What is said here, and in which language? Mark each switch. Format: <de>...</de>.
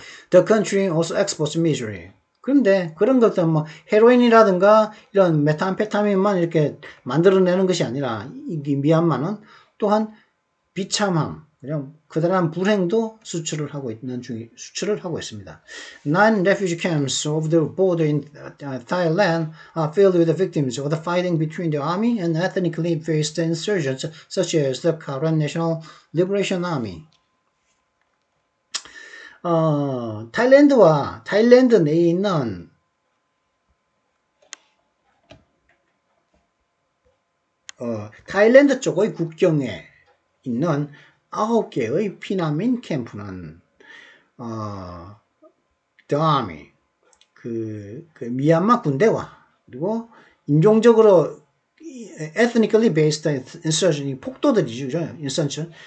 <en>The country also exports misery.</en> <ko>그런데 그런 것들 헤로인이라든가 이런 메탄페타민만 이렇게 만들어내는 것이 아니라 이 미얀마는 또한 비참함, 그다음 불행도 수출을 하고 있습니다.</ko> <en>9 refugee camps of the border in Thailand are filled with the victims of the fighting between the army and ethnically based insurgents such as the Karen National Liberation Army.</en> <ko>타일랜드 내에 있는 타일랜드 쪽의 국경에 있는 9개의 피난민 캠프는</ko> <en>The Army,</en> <ko>그 미얀마 군대와 그리고 인종적으로</ko> <en>ethnically based insurgent,</en> <ko>폭도들이죠, insurgent.</ko>